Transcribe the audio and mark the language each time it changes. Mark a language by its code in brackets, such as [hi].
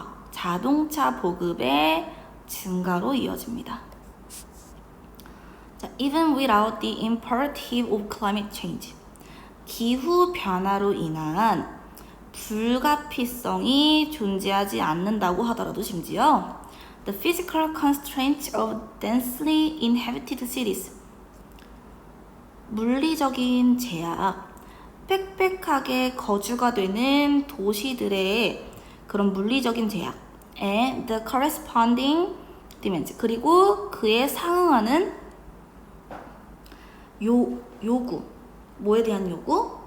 [ko] 자동차 보급의 증가로 이어집니다. [en] 자, even without the imperative of climate change. [ko] 기후 변화로 인한 불가피성이 존재하지 않는다고 하더라도 심지어 [en] the physical constraints of densely inhabited cities [ko] 물리적인 제약 빽빽하게 거주가 되는 도시들의 그런 물리적인 제약 [en] and the corresponding demands [ko] 그리고 그에 상응하는 요구 뭐에 대한 요구?